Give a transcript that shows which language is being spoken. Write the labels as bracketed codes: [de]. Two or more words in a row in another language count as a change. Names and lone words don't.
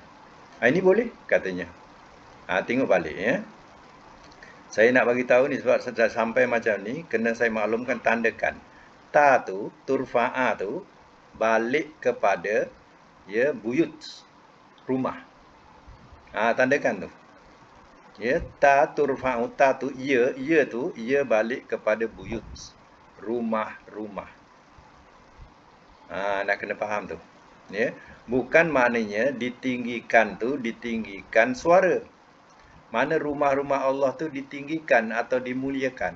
[ms] Ini boleh katanya. Tengok balik. Saya nak bagi tahu ni sebab sudah sampai macam ni, kena saya maklumkan, tandakan. Ta tu, turfa'a tu, balik kepada buyut, rumah. Tandakan tu. [ar] أن ترفع, [ms] ta tu ia tu, ia balik kepada buyut, rumah-rumah. Nak kena faham tu. Bukan maknanya ditinggikan tu, ditinggikan suara. Mana rumah-rumah Allah tu ditinggikan atau dimuliakan.